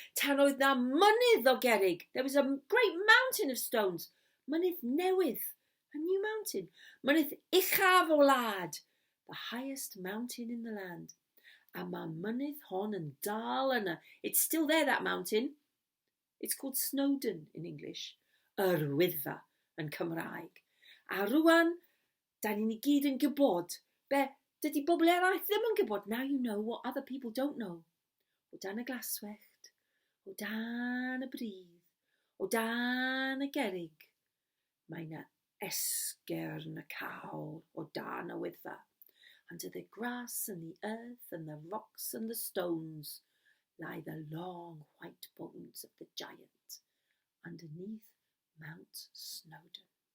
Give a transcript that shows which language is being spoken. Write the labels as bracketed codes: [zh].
[cy] Tan oedd na mynydd o gerrig. [en] There was a great mountain of stones. [cy] Mynydd newydd. [en] A new mountain. [cy] Mynydd uchaf o wlad. [en] The highest mountain in the land. [cy] A mae mynydd hon yn dal yna. [en] It's still there, that mountain. It's called Snowdon in English. [cy] Yr Wyddfa yn Cymraeg. A rwan, da ni'n I gyd yn gwybod. Dydy bobl eraill ddim yn gwybod. [en] Now you know what other people don't know. [cy] O dan y glaswellt. O dan y bridd. O dan y gerrig. Mae yna esgyrn y cawl o dan y wyddfa. [en] Under the grass and the earth and the rocks and the stones lie the long white bones of the giant underneath Mount Snowdon.